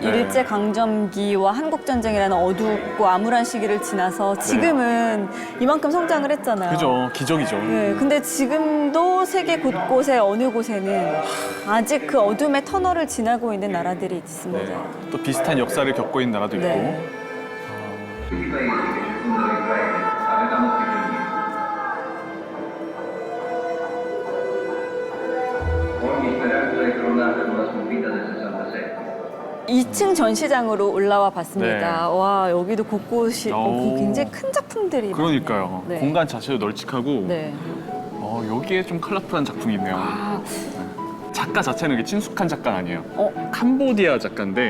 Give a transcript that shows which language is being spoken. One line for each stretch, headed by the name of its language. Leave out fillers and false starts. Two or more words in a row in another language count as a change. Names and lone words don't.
Korean: 일제강점기와 한국전쟁이라는 어둡고 암울한 시기를 지나서 지금은 이만큼 성장을 했잖아요. 그죠. 기적이죠. 네, 근데 지금도 세계 곳곳에 어느 곳에는 아직 그 어둠의 터널을 지나고 있는 나라들이 있습니다. 네. 또 비슷한 역사를 겪고 있는 나라도 있고. 네.
Italian: Tutti i paesi che circondano Israele avevano prigionieri. Ogni speranza è crollata con la sconfitta del 67.
Korean: 2층 전시장으로 올라와 봤습니다. 네. 와, 여기도 곳곳이 오. 굉장히 큰 작품들이 그러니까요. 네. 공간 자체도 널찍하고 네. 여기에 좀 컬러풀한 작품이 있네요. 아, 작가 자체는 이게 친숙한 작가는 아니에요. 어, 캄보디아 작가인데